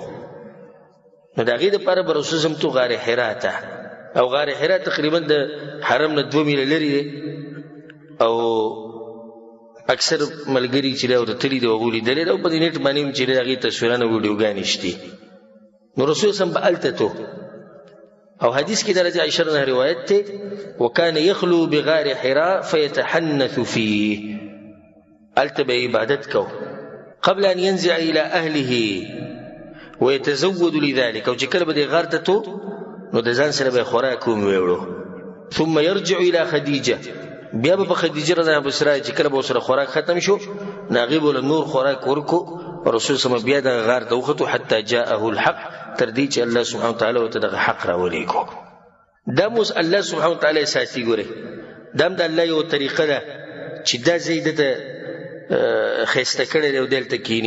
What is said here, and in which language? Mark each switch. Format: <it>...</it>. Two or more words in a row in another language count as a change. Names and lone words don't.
<ps>نو د هغې دپاره به رسول صلی الله علیه وسلم تو غار حرا ته او غار حرا تقریبا د حرم نه 2 میله لرې دی او اکثر ملګري چې دی او د تلي دی هغو لیدلی دی او په دې نیټ باندې هم چې دی د هغې تصویران او ویډیوګانې شتي. نو رسول صلی الله علیه وسلم به هلته تو او حدیث کې درجه عائشہ نه روایت ته</ps> <ar>وکان یخلو بغار حرا فیتحنث فيه</ar> <ps>هلته به عبادت کو</ps> <ar>قبل ان ينزع الى اهله ويتزود لذلك</ar> <ps>او چې کله به دې غار ته تو نو د ځان سره به خوراک هم ویوړو.</ps> <ar>ثم يرجع الى خدیجه</ar> <ps>بیا به خدیجه رضی الله عنها چې کله به سره خوراک ختم شو ناغي بوله نور خوراک ورکو رسول صلی بیا د غار ته وختو</ps> <ar>حتی جاءه الحق</ar> <ps>تر دې چې الله سبحانه وتعالی ورته دغه حق راولېږو. دا موس الله سبحانه وتعالی ساتي. ګوره دا هم د الله یو طریقه ده چې دا ځای دته ښایسته کړی دی او دلته کښېني.</ps>